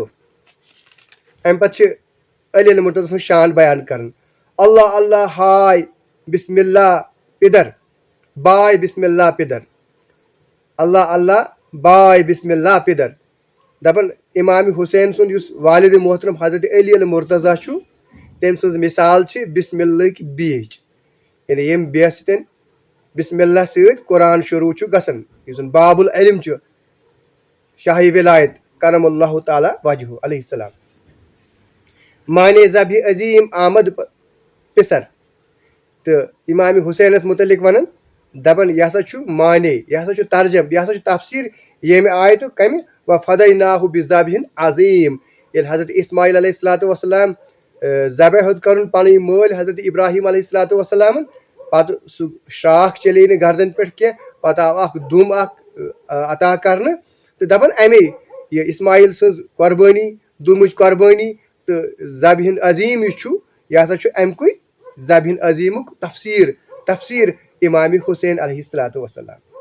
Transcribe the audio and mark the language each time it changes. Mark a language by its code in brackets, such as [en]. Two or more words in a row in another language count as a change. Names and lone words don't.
[ks] امہِ پتہٕ چھِ علی المرتضیٰ سٕنٛز شان بیان کران. [fa] اللہ اللہ ہاے بسم اللہ پِدر، باے بسم اللہ پِدر. اللہ اللہ باے بسم اللہ پِدر. [ks] دپان امام حسین سُنٛد یُس والدِ محترم حضرت علی المرتضیٰ چھُ، تٔمۍ سٕنٛز مثال چھِ بسم اللہٕکۍ بیٚیِچ، یعنی ییٚمہِ بیٚیہِ سۭتۍ [ar] بسم اللہ [ks] سۭتۍ قرآن شروٗع چھُ گژھان. یُس زن [ar] باب العلم [ks] چھُ، شاہِ ولایت [ar] کرم اللہ تعالیٰ وجہہ علیہ السلام. [fa] مانے ذبحِ عظیٖم آمد پِسر، [ks] تہٕ امام حسینس متعلق ونان، دپان یہِ ہسا چھُ مانے، یہِ ہسا چھُ ترجم، یہِ ہسا چھُ تفسیٖر ییٚمہِ آیتُک کمہِ [ar] وفدیناہ بذبحٍ عظیٖم. [ks] ییٚلہِ حضرت اسماعیل [ar] علیہ الصلوۃ والسلام [ks] ذبح ہیوٚت کرُن پنٕنۍ مٲلۍ حضرت ابراہیم [ar] علیہ الصلوۃ والسلامن، [ks] پتہٕ سُہ شراکھ چلے نہٕ گردن پٮ۪ٹھ کینٛہہ، پتہٕ آو اکھ دُم اکھ عطا کرنہٕ، تہٕ دپان امے یہِ اسماعیل سٕنٛز قۄربٲنی، دُمٕچ قۄربٲنی تہٕ [ar] ذبحٍ عظیٖم [ks] یُس چھُ، یہِ ہسا چھُ امہِ کُے [ar] ذبحٍ عظیٖمُک [ks] تفسیٖر امام حسین [ar] علیہ الصلوۃ والسلام.